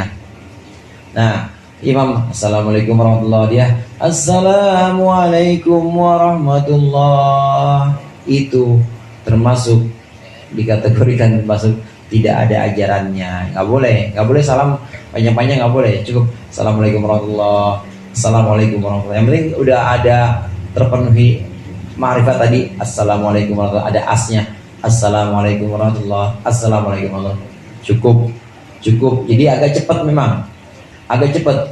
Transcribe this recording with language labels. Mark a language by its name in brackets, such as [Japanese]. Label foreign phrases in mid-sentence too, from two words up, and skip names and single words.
[Indonesian] Nah, imam [Arabic] السلام عليكم ورحمة الله, [Indonesian] dia [Arabic] السلام عليكم ورحمة الله, [Indonesian] itu termasuk dikategorikan termasuk tidak ada ajarannya. Nggak boleh salam panjang-panjang, nggak boleh. [Arabic] Cukup السلام عليكم ورحمة الله، السلام عليكم ورحمة الله. [Indonesian] Yang penting udah ada terpenuhi ma'rifat tadi. [Arabic] السلام عليكم ورحمة الله, [Indonesian] ada asnya. [Arabic] السلام عليكم ورحمة الله، السلام عليكم ورحمة الله. [Indonesian] Cukup. Jadi agak cepat memang. Agak cepat.